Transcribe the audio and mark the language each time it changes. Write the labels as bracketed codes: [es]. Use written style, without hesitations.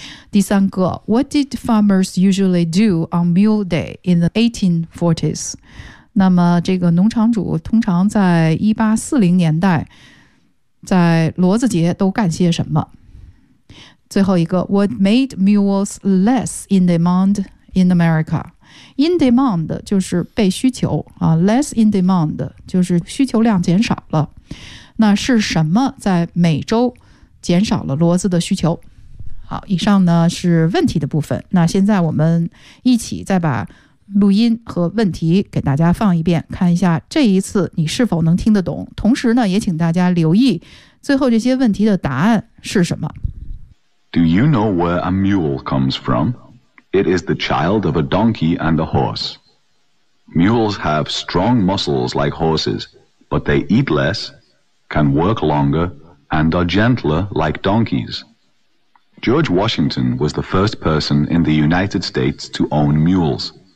[zh] 第三个 [en] What did farmers usually do on mule day in the 1840s? [zh] 那么这个农场主通常在1840年代在骡子节都干些什么。最后一个 [en] What made mules less in demand in America? In demand [zh] 就是被需求、 [en] less in demand [zh] 就是需求量减少了。那是什么在美洲减少了骡子的需求？好，以上呢是问题的部分。那现在我们一起再把录音和问题给大家放一遍，看一下这一次你是否能听得懂，同时呢也请大家留意最后这些问题的答案是什么。 [en] Do you know where a mule comes from? It is the child of a donkey and a horse. Mules have strong muscles like horses, but they eat less, can work longer, and are gentler like donkeys. George Washington was the first person in the United States to own mules.